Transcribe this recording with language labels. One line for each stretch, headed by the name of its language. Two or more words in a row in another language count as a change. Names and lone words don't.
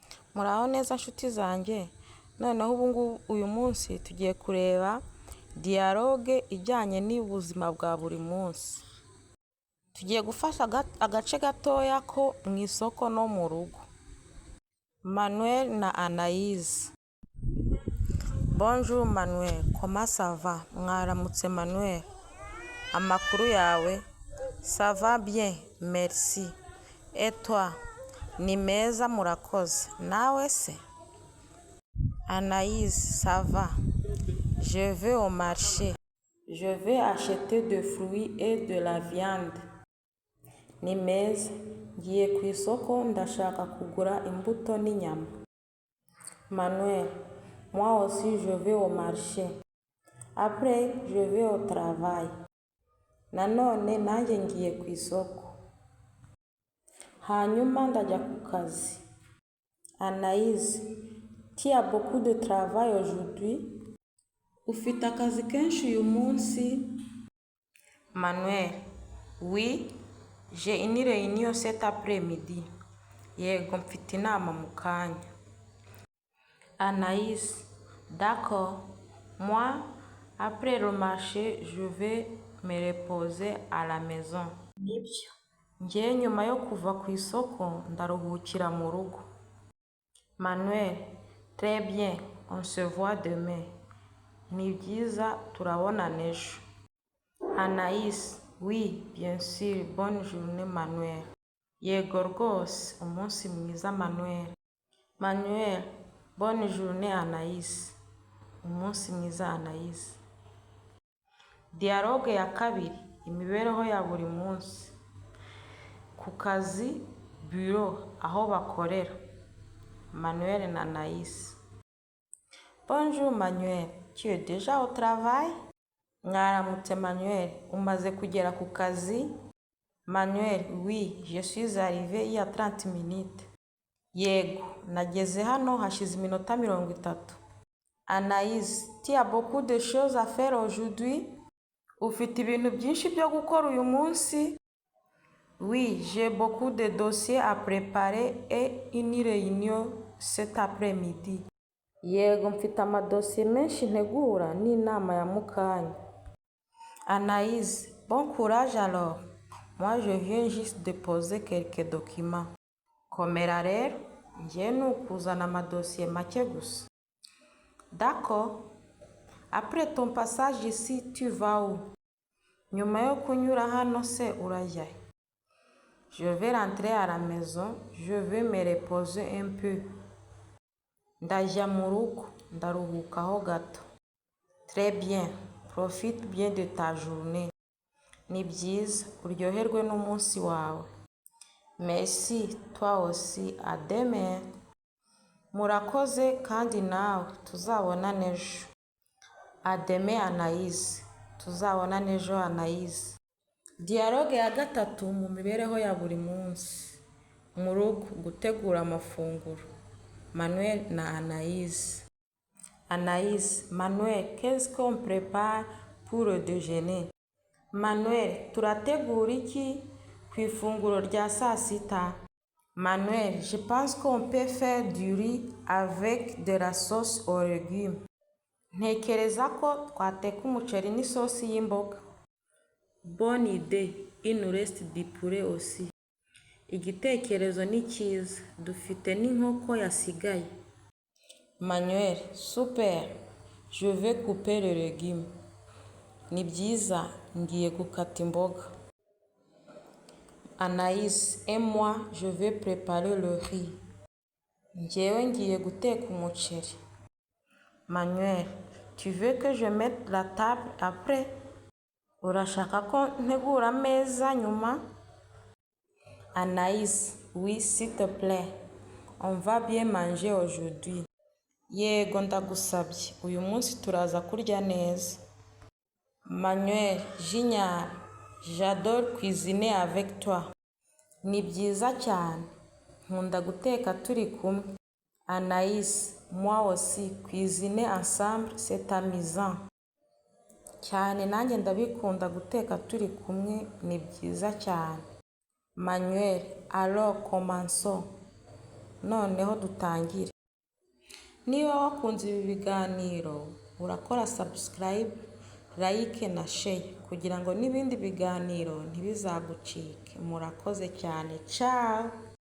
Kinyarwanda: Muraho neza nshuti zanjye, noneho uyu munsi tugiye kureba dialogue ijyanye n'ubuzima bwa buri munsi. Tugiye gufasha agace gatoya ko mu isoko no mu rugo. Manuel na Anaïs.
French: Bonjour Manuel, comment ça va?
Kinyarwanda: Mwaramutse Manuel. Amakuru yawe?
French: Ça va bien, merci. Et toi?
Kinyarwanda: Ni meza murakoze. Nawe se?
French: Anaïs, ça va. Je vais au marché. Je vais acheter des fruits et de la viande.
Kinyarwanda: Ni meza. Ngiye ku isoko ndashaka kugura imbuto n'inyama.
French: Manuel, moi aussi je vais au marché. Après, je vais au travail.
Kinyarwanda: Nanone nanjye ngiye ku isoko. Hanyuma ndajya ku kazi.
French: Anaïs, tu as beaucoup de travail aujourd'hui?
Kinyarwanda: Ufite akazi kenshi uyu munsi?
French: Manuel, oui, j'ai une réunion cet après-midi.
Kinyarwanda: Yego mfite inama mu kanya.
French: Anaïs, d'accord. Moi, après le marché, je vais me reposer à la maison.
Kinyarwanda: Nibyo. Njye nyuma yo kuva ku isoko ndaruhukira mu rugo.
French: Manuel, très bien, on se voit demain.
Kinyarwanda: Ni byiza turabonana ejo.
French: Anaïs, oui, bien sûr, bonne journée Manuel.
Kinyarwanda: Yego rwose, umunsi mwiza Manuel.
French: Manuel, bonne journée Anaïs.
Kinyarwanda: Umunsi mwiza Anaïs. Dialogue ya kabiri, imibereho ya buri munsi. Ku kazi, bureau, aho bakorera. Manuel na Anaïs.
French: Bonjour Manuel, tu es déjà au travail?
Kinyarwanda: Mwaramutse Manuel, umaze kugera ku kazi?
French: Manuel, oui, je suis arrivé il y a 30 minutes.
Kinyarwanda: Yego, nageze hano hashize iminota 30.
French: Anaïs, tu as beaucoup de choses à faire aujourd'hui?
Kinyarwanda: Ufite ibintu byinshi byo gukora uyu munsi?
French: Oui, j'ai beaucoup de dossiers à préparer et une réunion cet après-midi.
Kinyarwanda: Yego, mfite amadosiye menshi ntegura n'inama ya mukanya.
French: Anaïs, bon courage alors. Moi, je viens juste déposer quelques documents.
Kinyarwanda: Komera rero, ngiye ni ukuzana amadosiye make gusa.
French: D'accord. Après ton passage ici, tu vas où?
Kinyarwanda: Nyuma yo kunyura hano se urajya he?
French: Je vais rentrer à la maison, je vais me reposer un peu.
Kinyarwanda: Ndajya mu rugo, ndaruhukaho gato.
French: Très bien, profite bien de ta journée.
Kinyarwanda: Ni byiza, uryoherwe n'umunsi wawe.
French: Merci, toi aussi, à demain.
Kinyarwanda: Murakoze kandi nawe, tuzabonana ejo.
French: À demain Anaïs,
Kinyarwanda: tuzabonana ejo Anaïs. Dialogue ya gatatu mu mibereho ya buri munsi. Mu rugo, gutegura amafunguro. Manuel na Anaïs.
French: Anaïs, Manuel, qu'est-ce qu'on prépare pour le déjeuner?
Kinyarwanda: Manuel, turategura iki ku ifunguro rya saa sita?
French: Manuel, je pense qu'on peut faire du riz avec de la sauce aux légumes.
Kinyarwanda: Ntekereza ko twateka umuceri n'isosi y'imboga.
French: Bonne idée, il nous reste du poulet aussi.
Kinyarwanda: Igitekerezo ni cyiza, dufite n'inkoko yasigaye.
French: Manuel, super, je vais couper les légumes.
Kinyarwanda: Ni byiza, ngiye gukata imboga.
French: Anaïs, et moi, je vais préparer le riz.
Kinyarwanda: Njyewe ngiye guteka umuceri.
French: Manuel, tu veux que je mette la table après?
Kinyarwanda: Urashaka ko ntegura ameza nyuma?
French: Anaïs, oui, s'il te plaît. On va bien manger aujourd'hui.
Kinyarwanda: Yego ndagusabye, uyu munsi turaza kurya neza.
French: Manuel, génial. J'adore cuisiner avec toi.
Kinyarwanda: Ni byiza cyane. Nkunda guteka turi kumwe.
French: Anaïs, moi aussi, cuisiner ensemble, c'est amusant.
Kinyarwanda: Cyane nanjye ndabikunda guteka turi kumwe, ni byiza cyane.
French: Manuel, alors commençons.
Kinyarwanda: noneho dutangire. Niba wakunze ibi biganiro urakora
English: subscribe, like
Kinyarwanda: na share kugira ngo n'ibindi biganiro ntibizagucike. Murakoze cyane. Ciao.